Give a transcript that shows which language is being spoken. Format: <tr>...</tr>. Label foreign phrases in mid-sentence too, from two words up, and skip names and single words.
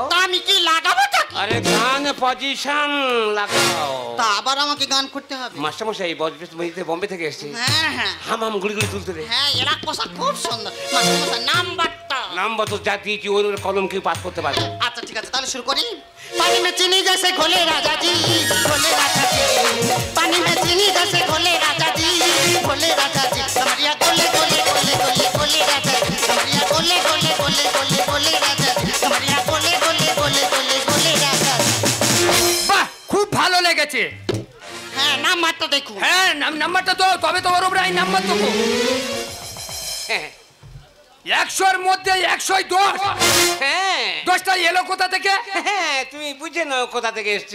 <bn>তা আমি কি লাগাবো? আরে গান পজিশন লাগাও। তা আবার আমাকে গান করতে হবে? মাস্টারমশাই বোম্বে থেকে এসেছে। হ্যাঁ হ্যাঁ হাম হাম গুড়ি গুড়ি তুলতে। হ্যাঁ এরা পোশাক খুব সুন্দর। মাস্টার মশাই নাম্বারটা? নাম্বার তো যা দিয়েছি ওর কলম কেউ পাস করতে পারবে। আচ্ছা ঠিক আছে তাহলে শুরু করি।</bn> <bho>पानी में चीनी जैसे घोले राजा जी, घोले राजा जी, पानी में चीनी जैसे घोले राजा जी, घोले राजा जी, कमरिया गोले गोले गोले गोले गोले राजा जी, कमरिया गोले गोले गोले गोले गोले राजा जी, कमरिया गोले गोले गोले गोले गोले राजा जी।</bho> <bn>বাহ খুব ভালো লেগেছে। হ্যাঁ নাম্বারটা দেখুন। হ্যাঁ নাম্বারটা তো তবে তো ওর উপরে এই নাম্বার দেবো। 100-র মধ্যে 110। হ্যাঁ 10টা এলো কোথা থেকে? হ্যাঁ তুমি বুঝে নাও কোথা থেকে এসছে।</bn>